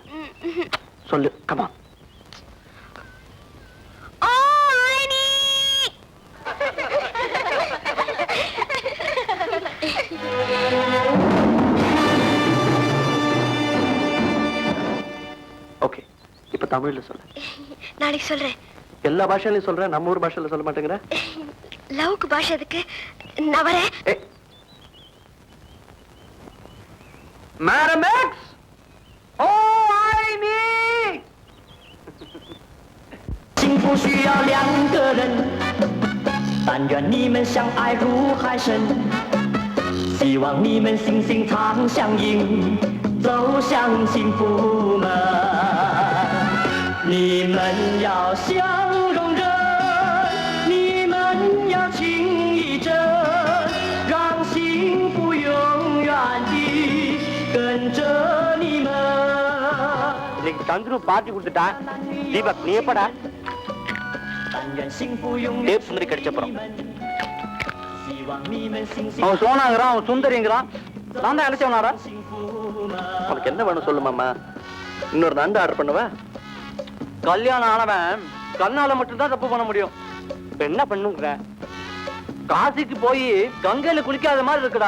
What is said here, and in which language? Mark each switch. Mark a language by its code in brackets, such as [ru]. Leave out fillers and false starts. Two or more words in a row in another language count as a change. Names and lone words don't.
[ta] சொல்லு, கமா. ஓகே, இப்ப தமிழ்ல சொல்லு. நாளைக்கு சொல்றேன். எல்லா பாஷையிலையும் சொல்றேன், நம்ம ஊர் பாஷையில சொல்ல மாட்டேங்கிற. லவ்க்கு பாஷை எதுக்கு? நான் வரேன். [en] Madam X! Oh, I need! [zh] 幸福需要两个人，但愿你们相爱如海深，希望你们心心常相印，走向幸福门。你们要相容忍，你们要情意真，让幸福永远地跟着你们。 [ta] சந்துரு பார்ட்டி கொடுத்துட்டான். தீபக் நீ எப்படா? [zh] 但愿幸福永远 [ta] டேப் சுந்தரி கடிச்சப்புறம் [zh] 希望你们星星 [ta] அவன் சோனாங்கிறான், அவன் சுந்தரிங்கிறான். நான் தான் அழைச்சவனாரா? [zh] 幸福吗？ [ta] உனக்கு என்ன வேணும் சொல்லு மாமா. இன்னொரு நண்டு ஆர்டர் பண்ணுவ. கல்யாணம் ஆனவன் கண்ணால மட்டும்தான் தப்பு பண்ண முடியும். இப்ப என்ன பண்ணுங்கிற? காசிக்கு போய் கங்கையில குளிக்காத மாதிரி இருக்குடா.